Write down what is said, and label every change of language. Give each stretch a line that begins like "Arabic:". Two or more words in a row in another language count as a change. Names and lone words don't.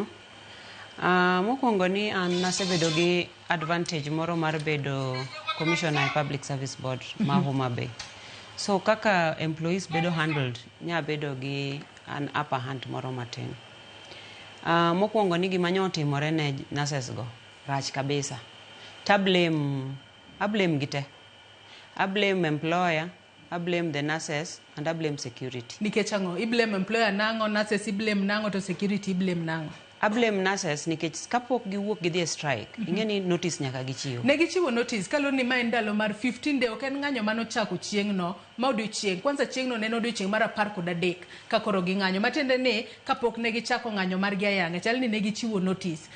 Luo (Kenya and Tanzania): Mokwongo ni an nasebedo gi advantage moro mar bedo Commissioner e Public Service Board ma Homa Bay. So kaka employees bedo handled, nya bedo gi
English: an upper hand
Luo (Kenya and Tanzania): moro matin. Mokwongo ni gima nyotimore ne nurses go rach kabisa.
English: I blame gite. I blame employer, I blame the nurses, and I blame security.
Luo (Kenya and Tanzania): Nikech ango,
English: I blame employer nango, nurses I blame
Luo (Kenya and Tanzania): nango, to
English: security I blame nango. I blame nurses
Luo (Kenya and Tanzania): nikech kapok giwuok gidhi strike. Ingeni notice nyaka gichiwo. Ne gichiwo notice kalo ni ma ndalo mar 15 day oken ng'anyo mano chako chieng' no, ma odiochieng'. Kwanza chieng' no ne odiochieng' mar 13 ka koro gi ng'anyo. Matende ni kapok ne gichako ng'anyo mar gi ayanga, chal ni ne gichiwo notice.